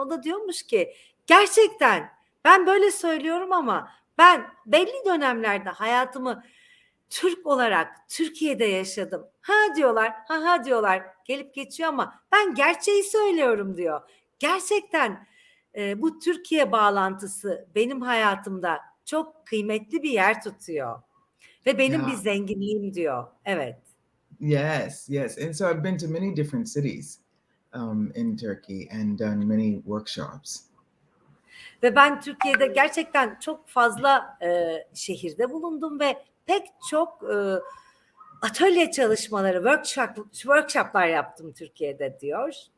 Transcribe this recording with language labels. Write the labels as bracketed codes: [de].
[tr] O da diyormuş ki gerçekten ben böyle söylüyorum ama ben belli dönemlerde hayatımı Türk olarak Türkiye'de yaşadım. Ha diyorlar, ha diyorlar. Gelip geçiyor ama ben gerçeği söylüyorum diyor. Gerçekten bu Türkiye bağlantısı benim hayatımda çok kıymetli bir yer tutuyor. Ve benim bir [en] Yeah. [tr] zenginliğim diyor. Evet. [en] Yes, yes. And so I've been to many different cities in Turkey and done many workshops. [tr] Ve ben Türkiye'de gerçekten çok fazla şehirde bulundum ve pek çok atölye çalışmaları, workshoplar yaptım Türkiye'de diyor.